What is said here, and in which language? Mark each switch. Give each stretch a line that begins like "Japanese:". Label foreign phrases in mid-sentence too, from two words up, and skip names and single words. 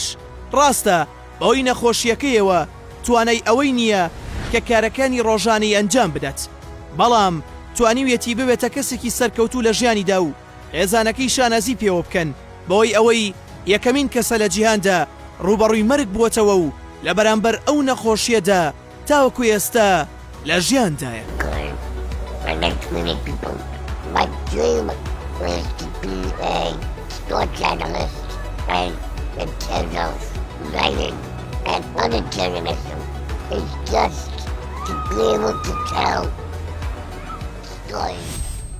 Central Kurdish: ڕاستە بەوەی نەخۆشیەکەیەوە توانای ئەوەی نییە کە کارەکانی ڕۆژانەی ئەنجام بدات، بەڵام توانیوێتی ببێتە کەسێکی سەرکەوتوو لە ژیانیدا و خێزانەکەی شانازی پێوە بکەن بەوەی ئەوەی یەکەمین کەسە لە جیهاندا ڕوبەڕووی مەرگ بووەتەوە و لە بەرامبەر ئەو نەخۆشیەدا تاوەکو ئێستا لە ژیاندایە.
English: My dream was to be a sports analyst and in terms of writing, and other journalism is just to be able to tell stories.